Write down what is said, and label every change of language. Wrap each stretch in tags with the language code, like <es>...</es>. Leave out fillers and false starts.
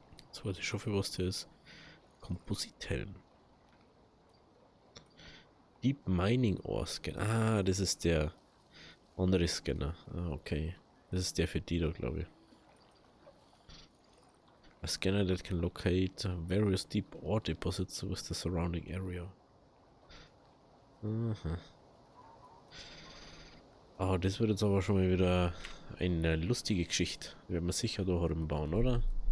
<de>Das weiß ich schon, für was der ist. Komposithelm. Deep Mining Ore Scanner. Das ist der andere Scanner. Okay. Das ist der für die da, glaube ich.</de> <en>A scanner that can locate various deep ore deposits with the surrounding area. Aha.</en> <de>Das wird jetzt aber schon mal wieder eine lustige Geschichte. Werden wir sicher da bauen, oder?</de>